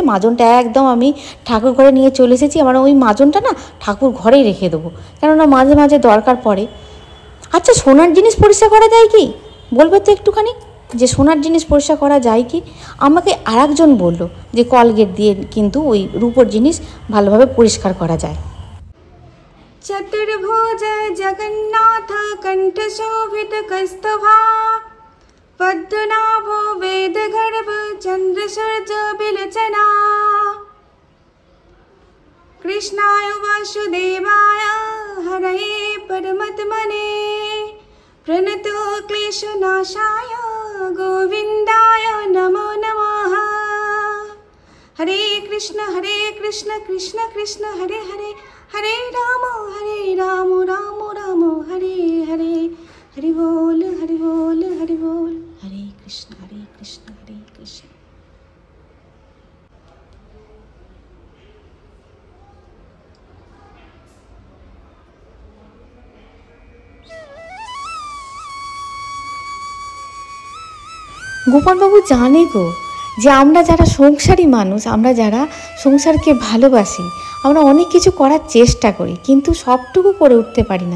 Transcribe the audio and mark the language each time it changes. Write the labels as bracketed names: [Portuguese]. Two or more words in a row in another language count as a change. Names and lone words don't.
[Bangla] মাজনটা একদম আমি ঠাকুর ঘরে নিয়ে চলে এসেছি। আমার ওই মাজনটা না ঠাকুর ঘরেই রেখে দেবো, কেননা মাঝে মাঝে দরকার পড়ে। আচ্ছা, সোনার জিনিস পরিষ্কার করা যায় কি বলবে তো একটুখানি, যে সোনার জিনিস পরিষ্কার করা যায় কি? আমাকে আরেকজন বলল যে কলগেট দিয়ে কিন্তু ওই রূপোর জিনিস ভালোভাবে পরিষ্কার করা যায়। [Sanskrit] चतुर्भुज जगन्नाथ कंठ शोभित कस्तभा पद्मनाभो वेद गर्भ चंद्र सूर्य बिलचना कृष्णाय वासुदेवाय हरये परमात्मने प्रणतो क्लेशनाशाय गोविंदाय नमो नमः। हरे कृष्ण कृष्ण कृष्ण हरे हरे, हरे राम राम राम हरे हरे, हरि बोल हरि बोल हरि बोल, हरे कृष्ण हरे कृष्ण। [Bangla] গোপালবাবু জানে গো যে আমরা যারা সংসারী মানুষ, আমরা যারা সংসারকে ভালোবাসি, আমরা অনেক কিছু করার চেষ্টা করি, কিন্তু সবটুকু করে উঠতে পারি না।